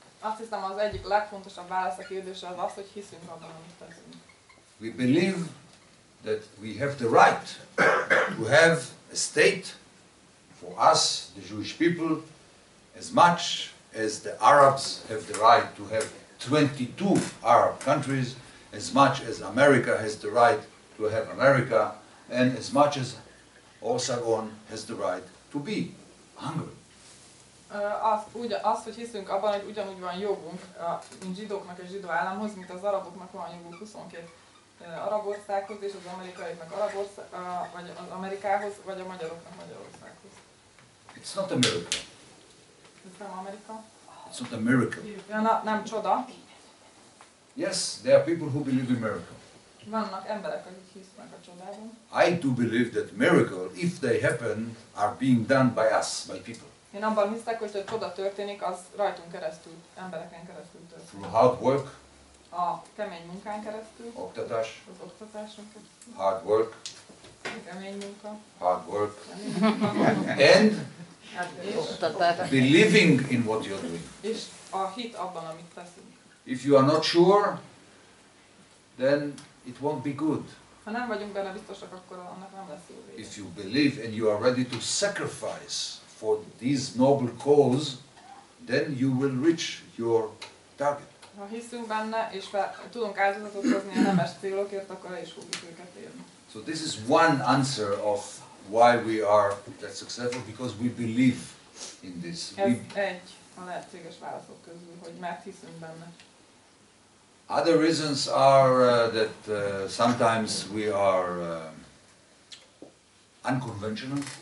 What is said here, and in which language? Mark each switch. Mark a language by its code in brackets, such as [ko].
[hu] Azt hiszem, az egyik legfontosabb válasz a kérdésre az az, hogy hiszünk abban, amit teszünk. [en] We believe that we have the right to have a state for us, the Jewish people, as much as the Arabs have the right to have 22 Arab countries, as much as America has the right to have America, and as much as Osagon has the right to be Hungary. [hu] Azt, hogy hiszünk abban, hogy ugyanúgy van jogunk, mint zsidóknak és zsidó államhoz, mint az araboknak van joguk 22 arab országhoz, és az amerikaiaknak vagy az Amerikához, vagy a magyaroknak Magyarországhoz. [en] It's not a miracle. [hu] Ez nem Amerika. [en] It's not a miracle. [hu] Ja, nem csoda. [en] Yes, there are people who believe in miracle. [hu] Vannak emberek, akik hisznek a csodában. [en] I do believe that miracle, if they happen, are being done by us, by people. [hu] Én abban hiszek, hogy a csoda történik, az rajtunk keresztül, embereken keresztül történik. [en] Through hard work, [hu] A kemény munkán keresztül, oktatás, az oktatáson keresztül, [en] hard work, [hu] kemény munka, [en] hard work, [hu] kemény munka, [en] and believing in what you're doing. [hu] és a hit abban, amit teszünk. [en] If you are not sure, then it won't be good. [hu] Ha nem vagyunk benne biztosak, akkor annak nem lesz jó vége. [en] If you believe and you are ready to sacrifice for this noble cause, then you will reach your target. [hu] Ha hiszünk benne, és tudunk áldozatot hozni a nemes célokért, akkor el is fogjuk őket érni. [en] So this is one answer of why we are that successful, because we believe in this. [hu] Ez egy a lehetséges válaszok közül, hogy mert hiszünk benne. [en] Other reasons are that sometimes we are unconventional.